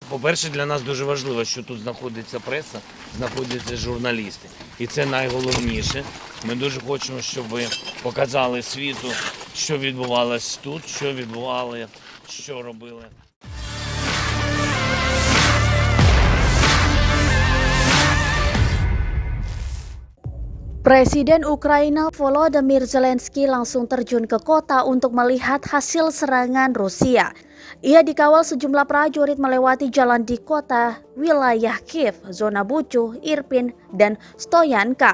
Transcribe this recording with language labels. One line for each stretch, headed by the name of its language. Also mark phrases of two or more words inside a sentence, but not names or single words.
Ukrainian: По-перше, для нас дуже важливо, що тут знаходиться преса, знаходяться журналісти. І це найголовніше. Ми дуже хочемо, щоб ви показали світу, що відбувалось тут, що відбували, що робили.
Indonesian: Presiden Ukraina Volodymyr Zelensky langsung terjun ke kota untuk melihat hasil serangan Rusia. Ia dikawal sejumlah prajurit melewati jalan di kota wilayah Kiev, zona Buchu, Irpin, dan Stoyanka.